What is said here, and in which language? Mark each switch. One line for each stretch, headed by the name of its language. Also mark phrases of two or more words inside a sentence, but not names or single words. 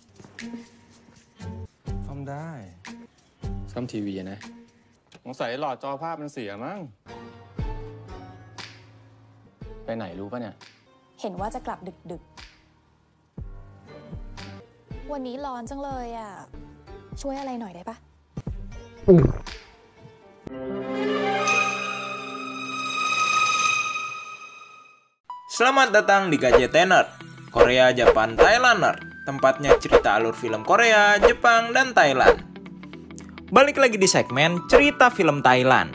Thai: ซ่อมได้ซ่อมทีวีนะสงสัยหลอดจอภาพมันเสียมั้งไปไหนรู้ปะเนี่ย เห็นว่าจะกลับดึกๆวันนี้ร้อนจังเลยอ่ะช่วยอะไรหน่อยได้ปะ
Indonesian: Selamat datang di KJTener, Korea, Japan, Thailander, tempatnya cerita alur film Korea, Jepang, dan Thailand. Balik lagi di segmen cerita film Thailand.